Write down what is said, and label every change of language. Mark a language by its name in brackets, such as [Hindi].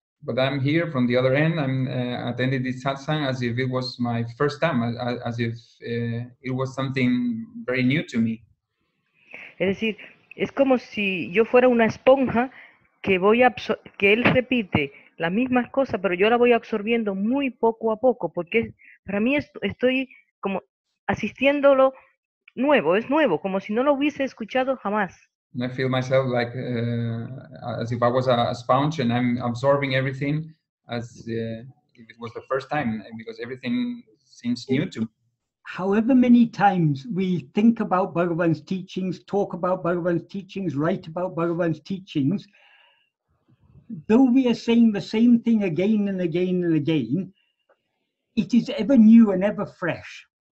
[English] But I'm here from the other end. I'm attending this satsang as if it was my first time, as if it was something very new to me. [Spanish] Es decir, es como si yo fuera una esponja que que él repite las mismas cosas, pero yo la voy absorbiendo muy poco a poco, porque para mí estoy como asistiéndolo nuevo, es nuevo, como si no lo hubiese escuchado jamás. [English] And I feel myself like as if I was a sponge and I'm absorbing everything as if it was the first time, because everything seems new to me. However many times we think about Bhagavan's teachings, talk about Bhagavan's teachings, write about Bhagavan's teachings, though we are saying the same thing again and again and again, it is ever new and ever fresh.